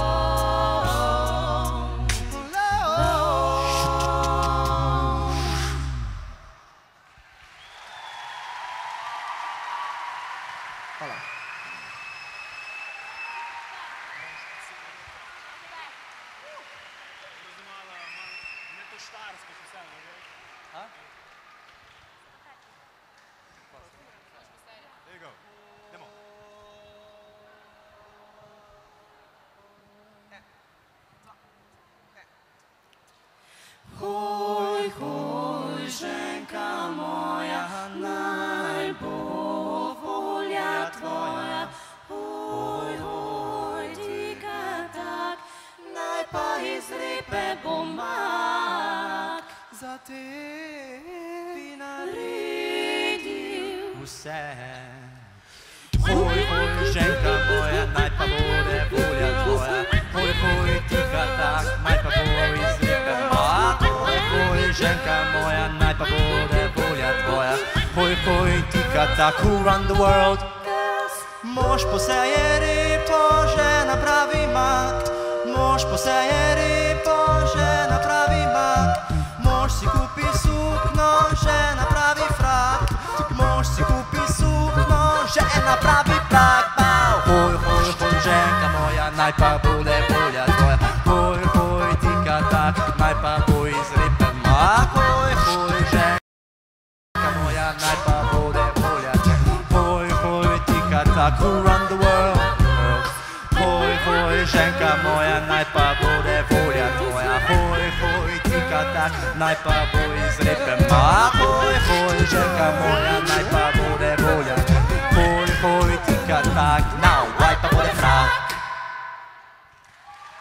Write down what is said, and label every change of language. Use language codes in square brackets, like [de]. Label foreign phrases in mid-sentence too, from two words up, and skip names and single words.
[en] There you go. Demo. [sl] Hoj, hoj, ženka moja, naj bo volja tvoja. Hoj, hoj, tika tak, naj pa iz repe bo mak. Za te naredil vse. Hoj, hoj, ženka moja, naj pa bude volja tvoja. Hoj, hoj, tika tak, naj pa bo iz repe mak. Hoj, hoj, ženka moja, naj pa bude volja tvoja. Hoj, hoj, tika tak, [en] who run the world? [sl] Mož poseje repo, žena pravi mak. Mož poseje repo, žena pravi mak. Mož si kupi sukno, žena pravi frak. Mož si kupi sukno, žena pravi plak. Hoj, hoj, hoj, ženka moja, naj pa bude volja tvoja. Hoj, hoj, tika tak, naj pa bo iz repe mak. Hoj, hoj, ženka moja, naj pa bude volja tvoja. Hoj, hoj, tika tak, [en] who run the world? [sl] Hoj, hoj, ženka moja, naj pa bude volja tvoja. Hoj, hoj, tika tak, naj pa bo iz repe mak. Hoj, hoj, ženka moja, naj pa bude volja tvoja. Hoj, hoj, tika tak, now, naj pa bude frak.